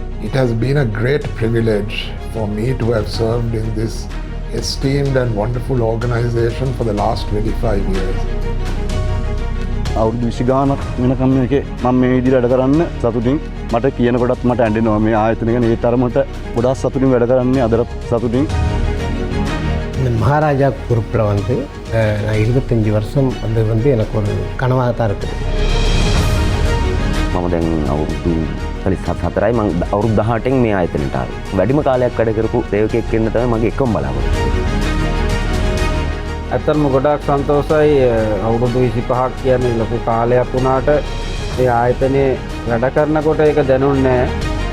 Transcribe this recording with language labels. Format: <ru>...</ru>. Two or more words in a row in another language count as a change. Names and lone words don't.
<en>It has been a great privilege for me to have served in this esteemed and wonderful organization for the last 25 years.</en> <si>අවුරුදු 20 ගානක් වෙනකම් මේකේ මම මේ විදිහට වැඩ කරන්න සතුටින් මට කියනකොටත් මට ඇඬෙනවා මේ ආයතන ගැන ඒ තරමට ගොඩාක් සතුටින් වැඩ කරන්නේ අදට සතුටින්.</si> <ta>இந்த மகாராஜா பொறுப்பில் வந்து நான் 25 வருஷம் வந்து எனக்கு ஒரு கனவாக தான் இருக்குது.</ta> <si>මම දැන් අවුරුදු 44යි මම අවුරුදු 18න් මේ ආයතනයට ආවේ. වැඩිම කාලයක් වැඩ කරපු සේවකයෙක් වෙන්න තමයි මගේ එකම බලාපොරොත්තුව. ඇත්තටම ගොඩාක් සන්තෝෂයි අවුරුදු 25ක් කියන්නේ ලොකු කාලයක් වුණාට ඒ ආයතනයේ වැඩ කරනකොට ඒක දැනුන්නේ නැහැ.</si>